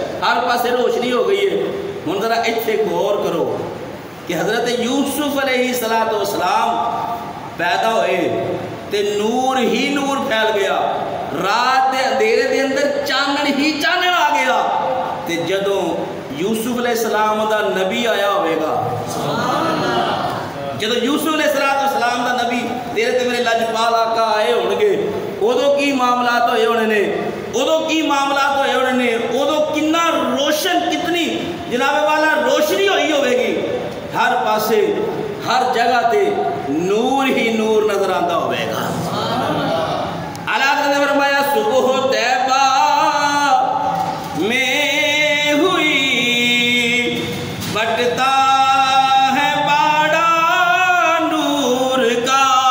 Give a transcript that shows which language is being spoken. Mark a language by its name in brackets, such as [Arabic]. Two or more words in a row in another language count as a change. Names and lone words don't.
[Punjabi] ہر پاسے روشنی ہو گئی ہے. ہن ذرا ایتھے غور کرو کہ حضرت یوسف علیہ السلام پیدا ہوئے تے نور ہی نور پھیل گیا, رات دے اندھیرے دے اندر چانن ہی چانن آ گیا. تے جدوں یوسف علیہ السلام دا نبی آیا ہوئے گا, جدوں یوسف علیہ السلام دا نبی تیرے تے میرے لاجپال آقا آئے ہون گے, ادو کی معاملات ہوئے ہونے نے, ادو کی معاملات ہوئے ہونے نے, ادو کنا روشن, کتنی جناب والا روشنی ہوئی ہوئے گی, ہر پاسے ہر جگہ تے نور ہی نور نظر آتا ہوئے گا. [Urdu] اللہ تعالیٰ نے فرمایا صبح طیبہ میں ہوئی بٹتا ہے باڑا نور کا,